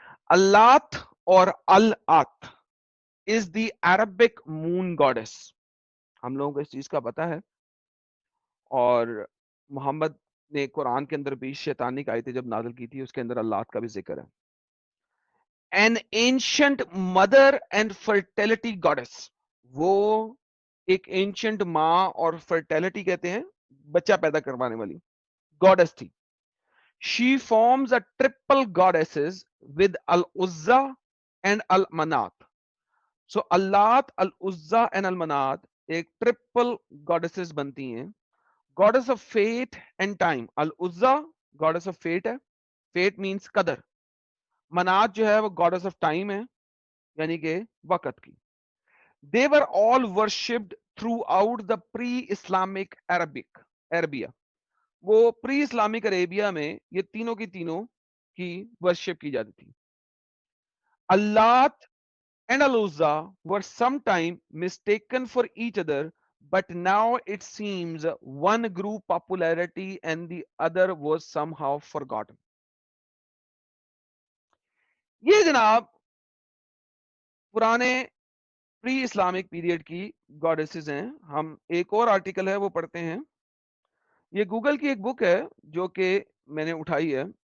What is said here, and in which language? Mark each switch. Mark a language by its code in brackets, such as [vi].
[en] Allat اور Allat is the Arabic moon gods. [ur] ہم لوگوں کو اس چیز کا پتا ہے، اور محمد نے قرآن کے اندر بھی شیطانی آیتیں جب نازل کی تھی اس کے اندر اللات کا بھی ذکر ہے. [en] An ancient mother and fertility goddess. [ur] وہ ایک ancient ماں اور fertility کہتے ہیں بچہ پیدا کروانے والی goddess تھی. [en] She forms a triple goddesses with Al-Uzza and Al-Manat. [ur] So Allat, Al-Uzza and Al-Manat ایک triple goddesses بنتی ہیں. [en] Goddess of fate and time. Al-Uzza goddess of fate ہے، fate means قدر. [ur] منات جو ہے وہ گاڈس آف ٹائم ہے، یعنی کہ وقت کی. [en] They were all worshipped throughout the pre-Islamic Arabia. [ur] وہ پری اسلامک عربیہ میں یہ تینوں کی تینوں کی ورشپ کی جاتی تھی. [en] Allat and Al-Uzza were sometime mistaken for each other, but now it seems one grew popularity and the other was somehow forgotten. [ur] یہ جناب پرانے پری اسلامک پیریڈ کی گاڈیسز ہیں. ہم ایک اور آرٹیکل ہے وہ پڑھتے ہیں. یہ گوگل کی ایک بک ہے جو کہ میں نے اٹھائی ہے.